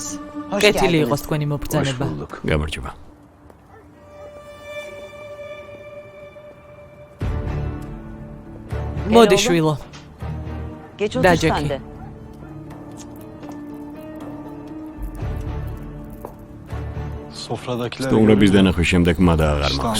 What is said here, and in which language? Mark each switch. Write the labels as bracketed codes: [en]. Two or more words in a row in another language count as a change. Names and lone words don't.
[ka] კეთილი იყოს თქვენი [tr] Hoş [ka] მობრძანება. [tr] bulduk. [ka] გამარჯობა. მოდი შვილო. [tr] Geç otur [ka] Dajeki. [tr] sen de. Sofradakiler [ka] სტუმრების დანახვის შემდეგ მადა აღარ მაქვს.